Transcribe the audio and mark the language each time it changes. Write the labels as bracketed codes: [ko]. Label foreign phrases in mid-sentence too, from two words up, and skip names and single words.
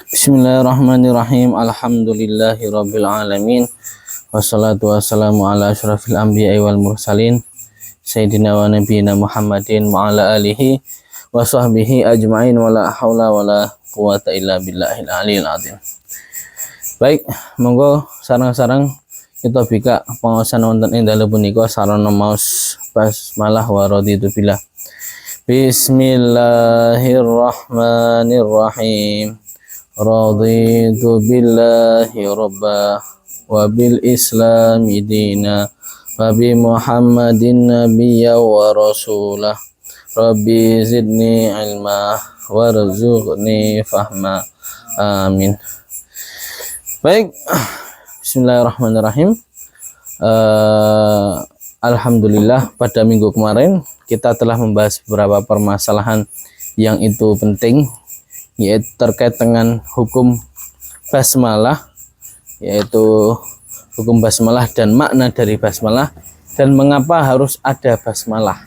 [ar] بسم الله الرحمن الرحيم. الحمد لله رب العالمين. والصلاة والسلام على أشرف الأنبياء والمرسلين سيدنا ونبينا محمد وعلى آله وصحبه أجمعين ولا حول ولا قوة إلا بالله العلي العظيم. [jv] Baik, monggo sareng-sareng kita bika pangaosan wonten ing dalu punika sarana maos basmalah [ar] ورضيت بالله. بسم الله الرحمن الرحيم. رضيت بالله ربا وبالإسلام دينا وبمحمد نبيا ورسولا رب زدني علما وارزقني فهما آمين. Baik, بسم الله الرحمن الرحيم. [id] Alhamdulillah, pada minggu kemarin kita telah membahas beberapa permasalahan yang itu penting, yaitu terkait dengan hukum basmalah, yaitu hukum basmalah dan makna dari basmalah dan mengapa harus ada basmalah.